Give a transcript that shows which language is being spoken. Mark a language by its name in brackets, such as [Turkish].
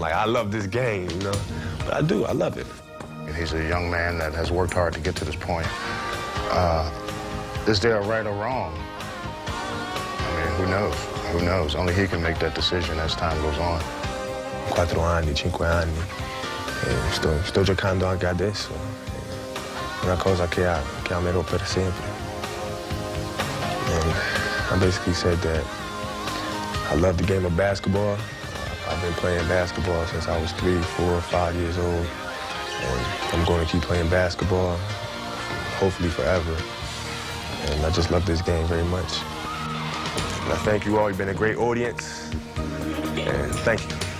[English] Like, I love this game, you know. But I do, I love it. He's a young man that has worked hard to get to this point. Is there a right or wrong? I mean, who knows? Who knows? Only he can make that decision as time goes on. [Italian] 4 anni, 5 anni. Sto giocando anche adesso. Una cosa che amerò per sempre. [English] And I basically said that I love the game of basketball. I've been playing basketball since I was 3, 4, 5 years old. And I'm going to keep playing basketball, hopefully forever. And I just love this game very much. And I thank you all. You've been a great audience. And thank you.